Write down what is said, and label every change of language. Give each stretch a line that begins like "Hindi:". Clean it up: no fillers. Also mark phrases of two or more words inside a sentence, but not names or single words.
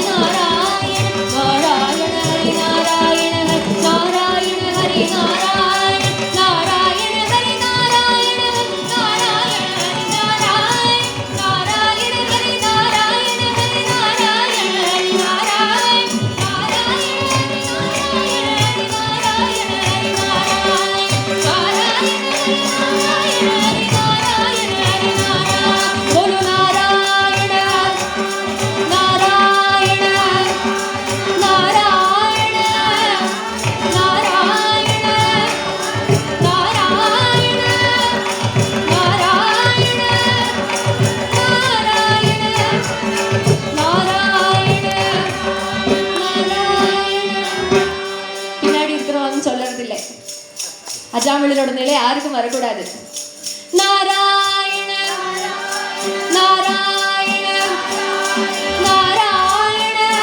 Tamil: நாராயண நாராயண ஹரி நாராயண ஹரி நாராயண ஹரி நாராயண நாராயண ஹரி நாராயண நாராயண ஹரி நாராயண நாராயண ஹரி நாராயண ஹரி நாராயண ஹரி நாராயண
Hindi: बोलो नारायण
Tamil: नारायण नारायण नारायण नारायण नारायण பின்னாடி இருக்கிறவங்க சொல்றதில்லை. அஜாமிளோட நிலை யாருக்கும் வரக்கூடாது. நாராயண நாராயண நாராயண